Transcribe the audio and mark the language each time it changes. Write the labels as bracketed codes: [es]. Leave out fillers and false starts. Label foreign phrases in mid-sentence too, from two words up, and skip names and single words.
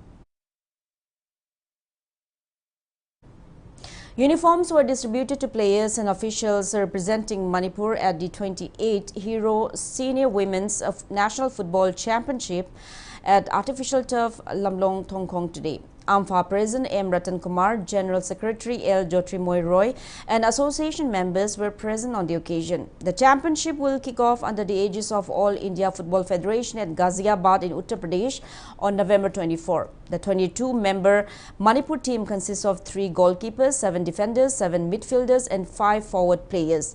[en] Uniforms were distributed to players and officials representing Manipur at the 28th Hero Senior Women's National Football Championship at artificial turf Lamlong Thongkong today. AMFA President M. Ratan Kumar, General Secretary L. Jyotirmoy Roy and association members were present on the occasion. The championship will kick off under the aegis of All India Football Federation at Ghaziabad in Uttar Pradesh on November 24. The 22-member Manipur team consists of 3 goalkeepers, 7 defenders, 7 midfielders and 5 forward players.